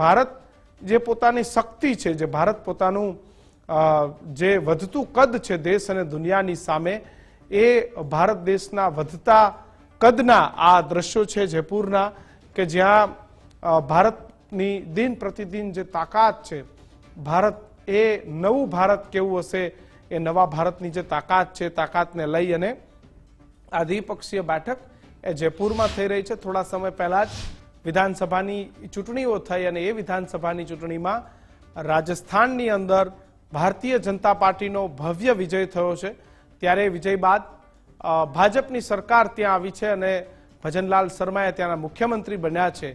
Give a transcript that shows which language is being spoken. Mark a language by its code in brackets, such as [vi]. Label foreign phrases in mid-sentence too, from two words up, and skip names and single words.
[gu] ભારત જે પોતાની શક્તિ છે, જે ભારત પોતાનું જે વધતું કદ છે દેશ અને દુનિયાની સામે એ ભારત દેશના વધતા કદના આ દૃશ્યો છે જયપુરના કે જ્યાં ભારતની દિન પ્રતિદિન જે તાકાત છે, ભારત એ નવું ભારત કેવું હશે એ નવા ભારતની જે તાકાત છે તાકાતને લઈ અને આ દ્વિપક્ષીય બેઠક એ જયપુરમાં થઈ રહી છે। થોડા સમય પહેલા જ વિધાનસભાની ચૂંટણીઓ થઈ અને એ વિધાનસભાની ચૂંટણીમાં રાજસ્થાનની અંદર ભારતીય જનતા પાર્ટીનો ભવ્ય વિજય થયો છે। ત્યારે વિજય બાદ ભાજપની સરકાર ત્યાં આવી છે અને ભજનલાલ શર્માએ ત્યાંના મુખ્યમંત્રી બન્યા છે।